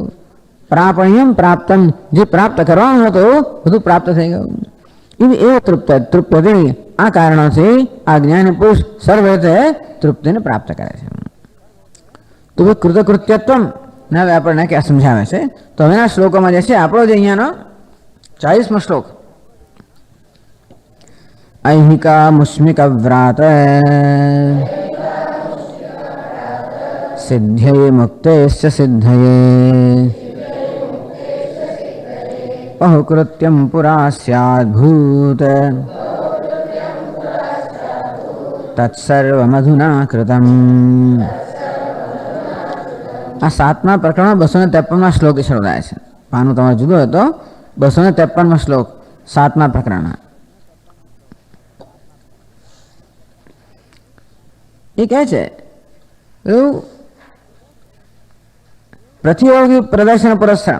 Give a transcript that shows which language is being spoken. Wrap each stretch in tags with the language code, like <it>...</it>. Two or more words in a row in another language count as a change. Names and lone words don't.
<sa>પ્રાપણ્યમ પ્રાપ્તમ,</sa> <gu>જે પ્રાપ્ત કરવાનું હતું બધું પ્રાપ્ત થઈ ગયું. એ તૃપ્યતિ, આ કારણોથી આ જ્ઞાની પુરુષ સર્વ રીતે તૃપ્તિને પ્રાપ્ત કરે છે. તો કૃતકૃત્યત્વ હવે આપણને ક્યાં સમજાવે છે? તો હવેના શ્લોકોમાં જે છે આપણો જે અહીંયાનો 40મો શ્લોક,</gu> <sa>ऐहिका मुष्मिक व्रात सिद्ध्यये मुक्तेश्च सिद्धये बहुकृत्यं पुरा स्याद्भूत तत्सर्वमधुना कृतम्.</sa> <gu>આ 7મા પ્રકરણમાં 253મા શ્લોક શરૂ થાય છે. પાનું તમારે જુદો હતો. 253મા શ્લોક 7મા પ્રકરણ. એ કહે છે એવું પ્રતિયોગી પ્રદર્શન પુરસ્કાર.</gu>